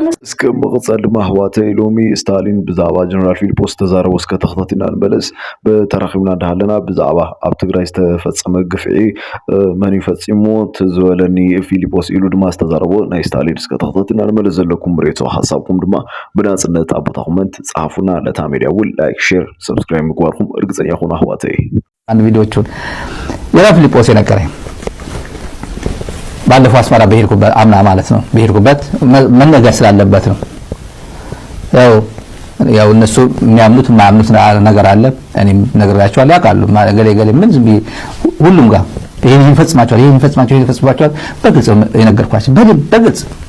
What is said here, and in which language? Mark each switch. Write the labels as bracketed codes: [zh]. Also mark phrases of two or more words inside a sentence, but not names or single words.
[ti] እስከ መቕጻል ድማ ኣሕዋተይ ሎሚ ስታሊን ብዛዕባ ጀነራል ፊሊጶስ ተዛረቦ እስከ ተኸታቲና ንመለስ ብተራኺብና እንዳሃለና ብዛዕባ ኣብ ትግራይ ዝተፈፀመ ግፍዒ መን ይፈፂሞ ትዝበለኒ ፊሊጶስ ኢሉ ድማ ዝተዛረቦ ናይ ስታሊን እስከ ተኸታቲና ንመለስ ዘለኩም ሬቶ ሓሳብኩም ድማ ብናጽነት ኣብ ቦታ ኮመንት ጻፉና ለታ ሚድያ ውል [en] like share subscribe [ti] ምግባርኩም [am] እርግጠኛ ሁኑ [ti] ኣሕዋተይ [am] አንድ ቪዲዮቹን ጀነራል ፊሊጶስ የነገረኝ ባለፈው አስመራ በሄድኩበት አምና ማለት ነው በሄድኩበት መነገር ስላለበት ነው ያው እነሱ የሚያምኑት ማምኑት ነገር አለ እኔም ነግራቸዋለሁ ያውቃሉ ገሌ ምን ዝም ሁሉም ጋር ይሄን ይፈጽማቸዋል በግልጽ የነገርኳቸው በግልጽ